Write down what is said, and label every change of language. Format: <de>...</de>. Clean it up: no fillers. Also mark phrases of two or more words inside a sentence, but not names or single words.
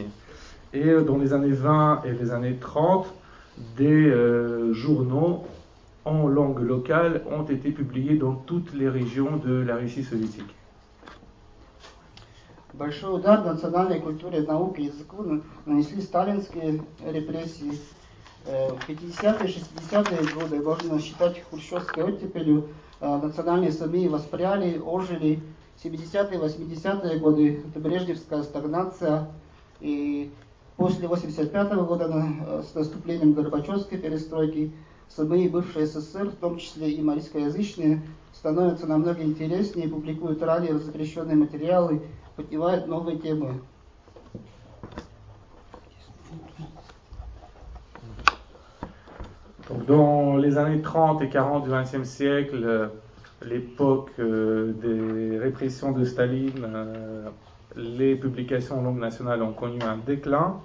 <fr>Et dans les années 20 et les années 30, des journaux en langue locale ont été publiés dans toutes les régions de la Russie soviétique.</fr> <ru>Большой удар национальной культуре, науке, языку нанесли сталинские репрессии. В 50-е, 60-е годы можно считать хрущевской оттепелью. Национальные СМИ воспряли, ожили. 70-е, 80-е годы это брежневская стагнация. И после 85-го года с наступлением Горбачевской перестройки СМИ бывшей СССР, в том числе и марийскоязычные, становятся намного интереснее, публикуют ранее запрещенные материалы, поднимают новые темы.</ru> <fr>Donc, dans les années 30 et 40 du XXe siècle, l'époque des répressions de Staline, les publications en langue nationale ont connu un déclin.</fr>